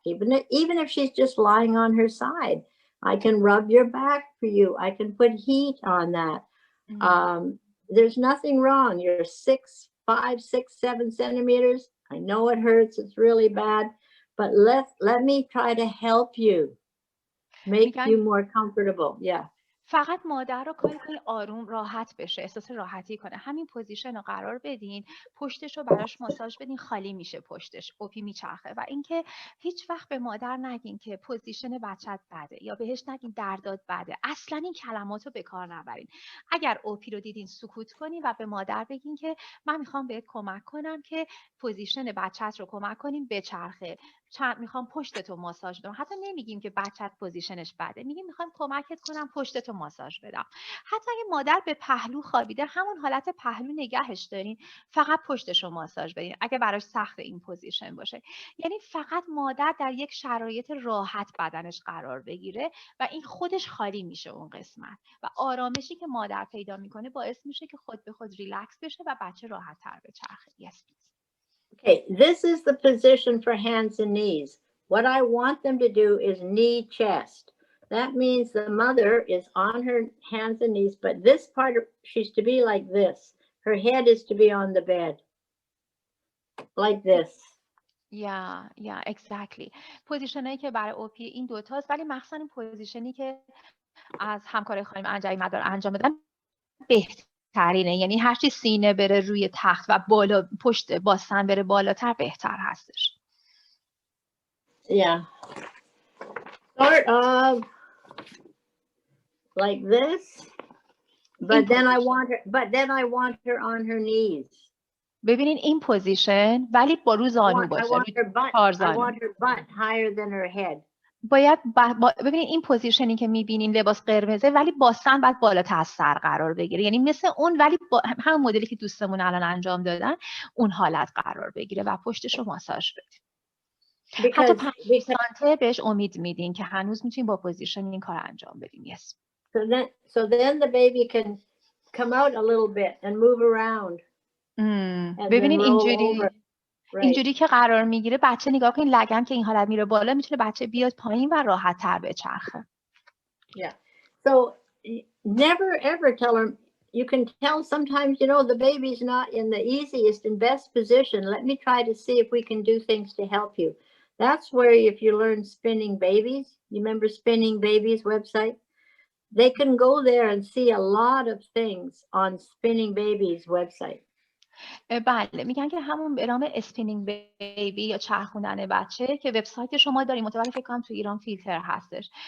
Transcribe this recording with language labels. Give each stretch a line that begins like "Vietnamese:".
English: Even if she's just lying on her side, I can rub your back for you. I can put heat on that. There's nothing wrong. You're 5, 6, 7 centimeters. I know it hurts. It's really bad. But let me try to help you. Make you more comfortable. Yeah.
Persian: فقط مادر رو کاری کنید آروم راحت بشه، احساس راحتی کنه. همین پوزیشن رو قرار بدین، پشتش رو براش ماساژ بدین، خالی میشه پشتش، اوپی میچرخه. و اینکه هیچ وقت به مادر نگین که پوزیشن بچت بده یا بهش نگین دردات بده. اصلا این کلمات رو به کار نبرین. اگر اوپی رو دیدین سکوت کنین و به مادر بگین که من میخوام بهت کمک کنم که پوزیشن بچت رو کمک کنیم بچرخه. میخوام پشتتو ماساژ بدم. حتی نمیگیم که بچت پوزیشنش بده، میگیم میخوام کمکت کنم پشتتو ماساژ بدم. حتی اگه مادر به پهلو خوابیده، همون حالت پهلو نگهش دارین، فقط پشتشو ماساژ بدین اگه براش سخت این پوزیشن باشه. یعنی فقط مادر در یک شرایط راحت بدنش قرار بگیره و این خودش خالی میشه اون قسمت، و آرامشی که مادر پیدا میکنه باعث میشه که خود به خود ریلکس بشه و بچه راحت تر بچرخه.
English: Yes. Okay, this is the position for hands and knees. What I want them to do is knee chest. That means the mother is on her hands and knees, but this part, she's to be like this. Her head is to be on the bed, like this. Yeah, exactly.
Persian: پوزیشنایی که برای اوپی این دوتاست، ولی مخصوصا این پوزیشنی که از همکار خانم انجایی مدار انجام بدن بهترینه. یعنی هرچی سینه بره روی تخت و بالا پشت باسن بره بالاتر بهتر هستش.
English: Yeah. Sort of like this, but then I want her on her knees.
Persian: ببینین این پوزیشن ولی با رو زانو باشه.
English: I want her butt higher than her head.
Persian: باید ببینین این پوزیشنی که میبینین لباس قرمزه، ولی باسن باید بالاتر از سر قرار بگیره. یعنی مثل اون، ولی هم مدلی که دوستمون الان انجام دادن اون حالت قرار بگیره و پشتش رو ماساژ بدین. حتی 5 سانته بهش امید میدین که هنوز میتونین با پوزیشن این کار انجام بدین.
English: Yes. So then the baby can come out a little bit and move around.
Persian: ببینین اینجوری که قرار میگیره بچه، نگاه کنین لگن که این حالت میره بالا، میتونه بچه بیاد پایین و راحت تر بچرخه.
English: Yeah. So never ever tell her. You can tell sometimes, you know, the baby's not in the easiest and best position. Let me try to see if we can do things to help you. That's where, if you learn Spinning Babies, you remember Spinning Babies website? They can go there and see a lot of things on Spinning Babies website.
Persian: بله، میگن که همون به نام اسپینینگ بیبی یا چرخوندن بچه که وبسایت شما داریم، متوجه فکر کنم تو ایران فیلتر هستش.